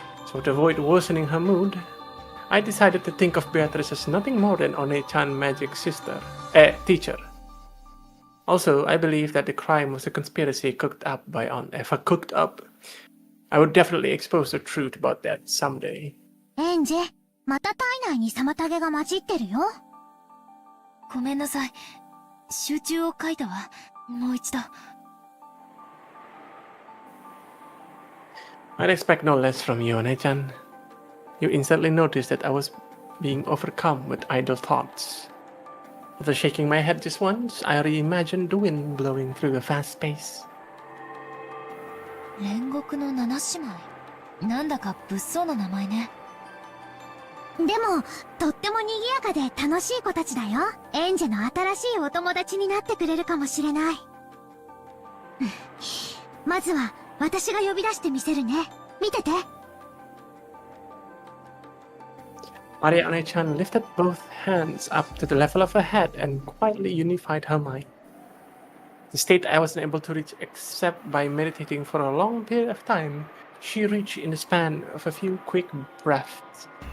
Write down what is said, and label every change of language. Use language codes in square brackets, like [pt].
[en] So to avoid worsening her mood, I decided to think of Beatrice as nothing more than One-chan's magic teacher. Also, I believe that the crime was a conspiracy cooked up by If I cooked up, I would definitely expose the truth about that someday. [ja] エンジェ、また体内に妨げが混じってるよ。ごめんなさい。集中を書いたわ。もう一度。 [en] I'd expect no less from you, One-chan. You instantly noticed that I was being overcome with idle thoughts. After shaking my head just once, I reimagined the wind blowing through a vast space. [ja] 煉獄の七姉妹。なんだか物騒な名前ね。でも、とっても賑やかで楽しい子たちだよ。エンジェの新しいお友達になってくれるかもしれない。まずは、私が呼び出してみせるね。見てて。 [en] Maria One-chan lifted both hands up to the level of her head and quietly unified her mind. The state I wasn't able to reach except by meditating for a long period of time, she reached in the span of a few quick breaths.